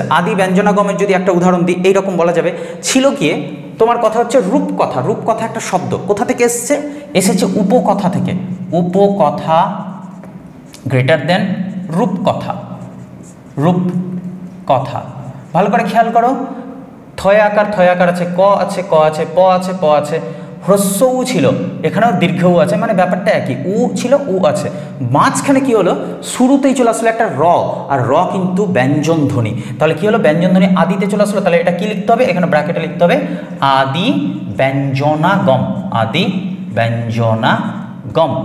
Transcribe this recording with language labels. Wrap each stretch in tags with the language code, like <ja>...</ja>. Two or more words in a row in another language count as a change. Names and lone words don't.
<bn>আদি ব্যঞ্জনাগমের যদি একটা উদাহরণ দিই, এইরকম বলা যাবে, ছিল কি তোমার কথা হচ্ছে রূপকথা। রূপকথা একটা শব্দ কোথা থেকে এসছে, এসেছে উপকথা থেকে। উপকথা</bn> <en>greater than</en> <bn>রূপকথা, রূপকথা। ভালো করে খেয়াল করো, থয় আকার আছে, ক আছে, ক আছে, প আছে, প আছে, হ্রস্ব উ ছিল, এখানেও দীর্ঘ উ আছে, মানে ব্যাপারটা একই, উ ছিল উ আছে। মাঝখানে কি হলো, শুরুতেই চলে আসলো একটা র, আর র কিন্তু ব্যঞ্জন ধ্বনি। তাহলে কি হলো, ব্যঞ্জন ধ্বনি আদিতে চলে আসলো, তাহলে এটা কি লিখতে হবে, এখানে ব্র্যাকেটে লিখতে হবে আদি ব্যঞ্জনাগম, আদি ব্যঞ্জনাগম।</bn>